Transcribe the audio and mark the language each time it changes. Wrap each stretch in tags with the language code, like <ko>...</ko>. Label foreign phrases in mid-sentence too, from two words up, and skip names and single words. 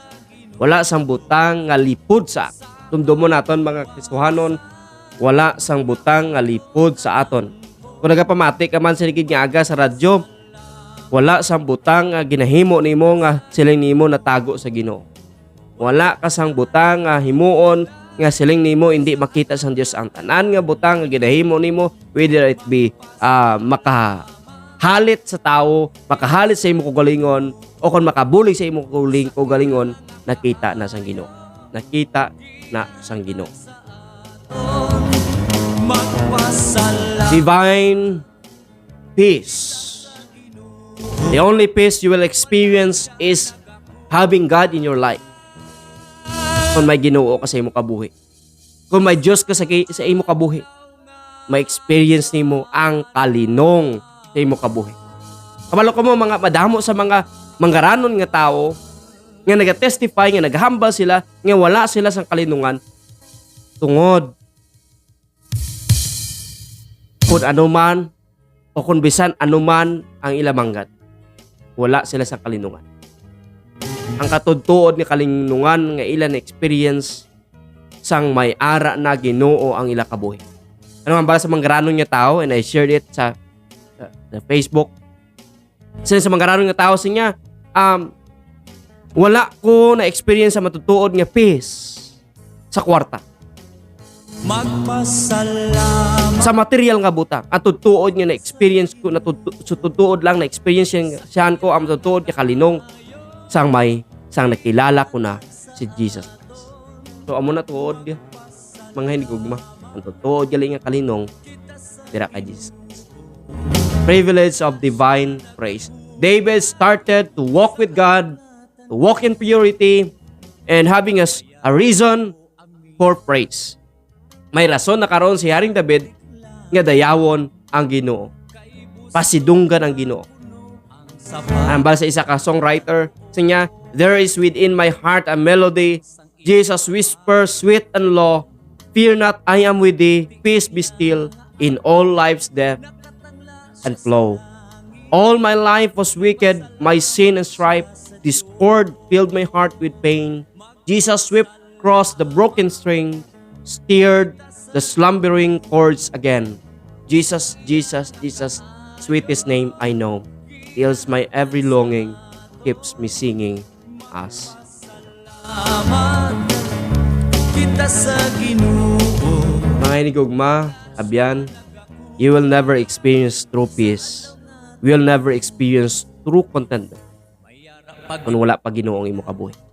<hil>Wala sang butang nga lipod sa akin. Tumdumo naton mga Kristohanon, wala sang butang nga lipod sa aton. Kung nagapamati ka man sa ligid nga aga sa radyo, wala sang butang nga ginahimo nimo nga siling nimo natago sa Ginoo. Wala ka sang butang nga himuon nga siling nimo hindi makita sang Dios. Ang tanan nga butang nga ginahimo nimo,</hil> <en>whether it be</en> <hil>makahalit sa tao, makahalit sa imo kaugalingon, o kung makabulig sa imo kaugalingon, nakita na sang Ginoo. Nakita na sang Ginoo.</hil> <en>Divine peace. The only peace you will experience is having God in your life.</en> <hil>Kung may Ginoo ka sa imo kabuhi. Kung may Diyos ka sa imo kabuhi. May experience nimo ang kalinong sa imo kabuhi. Kabalo ko mo mga madamo sa mga manggaranon nga tao nga naga-testify, nga naghambal sila, nga wala sila sa kalinungan tungod kung anuman o kung bisan anuman ang ilamanggat. Wala sila sa kalinungan. Ang katudtuod ni kalinungan nga ila na experience sang may ara na Ginoo ang ila kabuhi. Ano ang bala sa manggaranon nga tao,</hil> <en>and I shared it sa Facebook.</en> <hil>Sa manggaranon nga tao siya, wala ko na experience sa matutuod nga peace sa kwarta. Sa material nga butang, at tutuod nga na experience ko, na tutuod lang na experience siyan ko ang tutuod nga kalinong sang nakilala ko na si Jesus Christ. So amo na tuod mga hinigugma, ang tutuod galing nga kalinong dira kay Jesus Christ.</hil> <en>Privilege of divine praise. David started to walk with God, to walk in purity, and having a reason for praise.</en> <hil>May rason na karon si Haring David nga dayawon ang Ginoo. Pasidunggan ang Ginoo. Ang bala sa isa ka songwriter, siya,</hil> <en>there is within my heart a melody. Jesus whispers sweet and low, fear not, I am with thee. Peace be still in all life's depth and flow. All my life was wicked, my sin and strife. Discord filled my heart with pain. Jesus swept across the broken string, stirred the slumbering chords again. Jesus, Jesus, Jesus, sweetest name I know. Fills my every longing, keeps me singing as.</en> <hil>Mga hinigugma, abyan,</hil> <en>you will never experience true peace. We will never experience true contentment</en> <hil>kung wala pa Ginoo ang imo kabuhi.</hil>